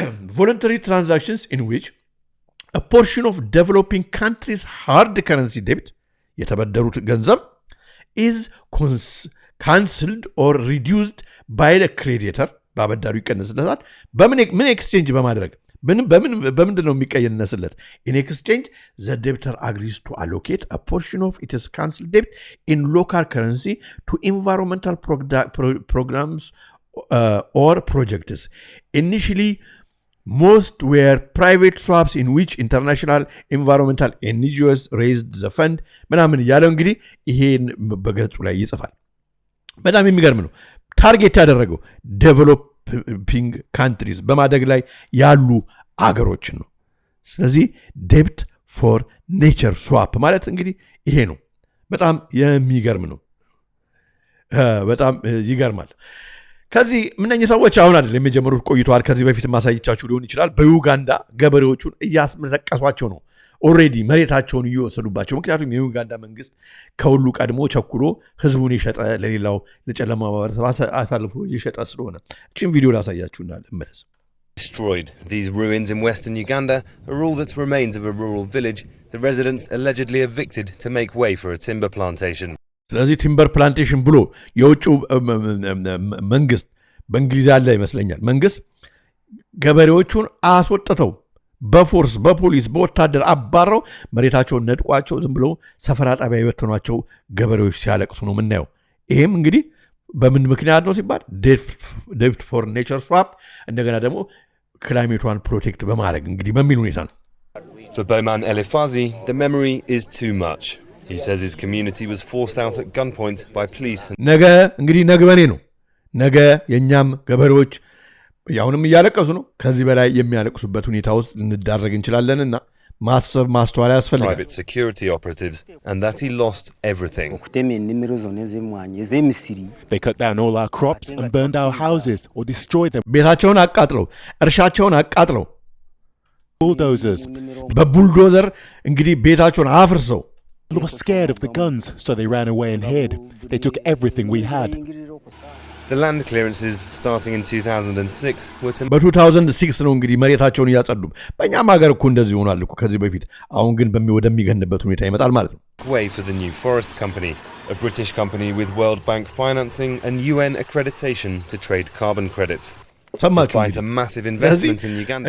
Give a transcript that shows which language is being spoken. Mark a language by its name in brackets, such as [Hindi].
[English] voluntary transactions in which a portion of developing countries' hard currency debt [Amharic] የተበደሩት ገንዘብ [English] is cancelled or reduced by the creditor [Amharic] ባበዳሩ ይቀነስለታል። በምን ኤክስቼንጅ በማድረግ በምንድን ነው የሚቀየነስለት? [English] in exchange the debtor agrees to allocate a portion of its cancelled debt in local currency to environmental programs or projects. Initially most were private swaps in which international environmental NGOs raised the fund [Amharic] ምናምን ያለው እንግዲህ ይሄን በገጹ ላይ ይጽፋል። በጣም የሚገርም ነው። ታርጌት ያደረገው ዴቨሎፒንግ ካንትሪዝ በማደግ ላይ ያሉ አገሮችን ነው። ስለዚህ ዴብት ፎር ኔቸር ስዋፕ ማለት እንግዲህ ይሄ ነው። በጣም የሚገርም ነው። በጣም ይገርማል። ከዚህ ምንኛ ሰዎች አሁን አይደለም የጀመሩት ቆይቷል። ከዚህ በፊት ማሳይቻችሁ ሊሆን ይችላል። በዩጋንዳ ገበሬዎቹን እያስመዘቀሷቸው ነው። ኦሬዲ መሬታቸውን እየወሰዱባቸው። ምክንያቱም የዩጋንዳ መንግስት ከሁሉ ቀድሞ ቸኩሎ ህዝቡን የሸጠ ለሌላው ለጨለማ ማህበረሰብ አሳልፎ የሸጠ ስለሆነ እቺን ቪዲዮ ላሳያችሁና ልመለስ። [English] Destroyed. These ruins in western Uganda are all that remains of a rural village, the residents allegedly evicted to make way for a timber plantation. [Amharic] ስለዚህ ቲምበር ፕላንቴሽን ብሎ የውጭው መንግስት በእንግሊዝ ያለ ይመስለኛል መንግስት ገበሬዎቹን አስወጥተው በፎርስ በፖሊስ በወታደር አባረው መሬታቸውን ነጥቋቸው ዝም ብሎ ሰፈራ ጣቢያ ይበተኗቸው ገበሬዎች ሲያለቅሱ ነው የምናየው። ይሄም እንግዲህ በምን ምክንያት ነው ሲባል ዴፕት ፎር ኔቸር ስዋፕ እንደገና ደግሞ ክላይሜቷን ፕሮቴክት በማድረግ እንግዲህ በሚል ሁኔታ ነው። [English] For Bowman Elifazi, the memory is too much. He says his community was forced out at gunpoint by police. [Amharic] ነገ እንግዲህ ነግበኔ ነው። ነገ የኛም ገበሬዎች ያውንም እያለቀሱ ነው። ከዚህ በላይ የሚያለቅሱበት ሁኔታ ውስጥ ልንዳረግ እንችላለንና ማሰብ ማስተዋል ያስፈልጋል። [English] Private security operatives and that he lost everything. They cut down all our crops and burned our houses or destroyed them. [Amharic] ቤታቸውን አቃጥለው እርሻቸውን አቃጥለው [English] Bulldozers. [Amharic] በቡልዶዘር እንግዲህ ቤታቸውን አፍርሰው [English] They were scared of the guns, so they ran away and hid. They took everything we had. The land clearances starting in 2006 were to [Amharic] በ2006 ነው እንግዲህ መሬታቸውን ያጸዱ። በእኛም ሀገር እኮ እንደዚህ ሆኗል እኮ ከዚህ በፊት። አሁን ግን ወደሚገንበት ሁኔታ ይመጣል ማለት ነው። [English] way for the new forest company, a British company with World Bank financing and UN accreditation to trade carbon credits. Despite a massive investment in Uganda.